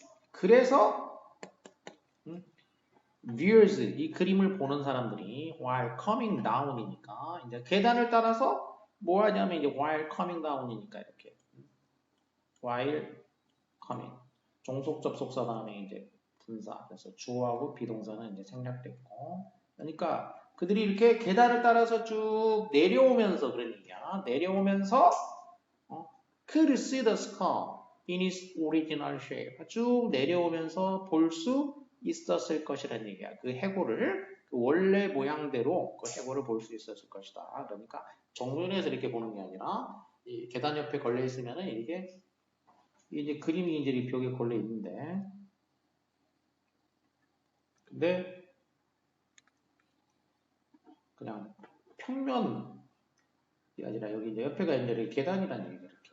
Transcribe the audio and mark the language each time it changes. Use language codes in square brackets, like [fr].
[ko] 그래서 viewers 이 그림을 보는 사람들이 [en] while coming down [ko] 이니까 이제 계단을 따라서 뭐 하냐면 이제 while coming down이니까 이렇게 while coming 종속 접속사 다음에 이제 분사 그래서 주어하고 비동사는 이제 생략됐고 그러니까 그들이 이렇게 계단을 따라서 쭉 내려오면서 그런 얘기야. 내려오면서 [en] could see the skull in its original shape. [ko] 쭉 내려오면서 볼 수 있었을 것이라는 얘기야. 그 해골을 그 원래 모양대로 그 해골을 볼 수 있었을 것이다. 그러니까 정면에서 이렇게 보는 게 아니라 이 계단 옆에 걸려 있으면은 이게 이제 그림이 이제 이 벽에 걸려 있는데 근데 그냥 평면이 아니라 여기 이제 옆에가 이제 계단이라는 얘기죠.